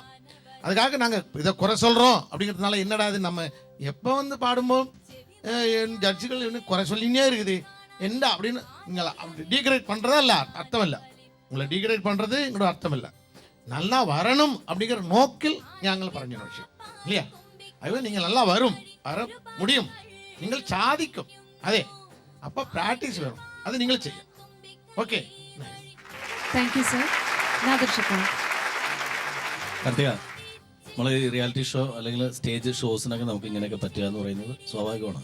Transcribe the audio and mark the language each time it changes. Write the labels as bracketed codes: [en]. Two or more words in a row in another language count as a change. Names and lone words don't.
[ta] அதுக்காக நாங்கள் இதை குறை சொல்கிறோம் அப்படிங்கிறதுனால என்னடா இது நம்ம எப்போ வந்து பாடும்போது ஜட்ஜுகள் இன்னும் குறை சொல்லினே இருக்குது என்ன அப்படின்னு நீங்கள் அப்படி டீக்ரேட் பண்ணுறதா இல்லை, அர்த்தம் இல்லை. உங்களை டீக்ரேட் பண்ணுறது எங்களோட அர்த்தம் இல்லை. நல்லா வரணும் அப்படிங்கிற நோக்கில் [ml] ഞങ്ങൾ പറഞ്ഞ [ta] விஷயம் இல்லையா? அதுவே நீங்கள் நல்லா வர முடியும், [ml] നിങ്ങൾ സാധിക്കും. അതെ, അപ്പോൾ പ്രാക്ടീസ് വേണം, അത് നിങ്ങൾ ചെയ്യും. ഓക്കെ, [en] thank you [ml] സർ. നാദർഷിക്ക. കാർത്തിക, നമ്മൾ [en] reality show [ml] അല്ലെങ്കിൽ സ്റ്റേജ് ഷോസിനൊക്കെ നമുക്ക് ഇങ്ങനെയൊക്കെ പറ്റുക എന്ന് പറയുന്നത് സ്വാഭാവികമാണ്.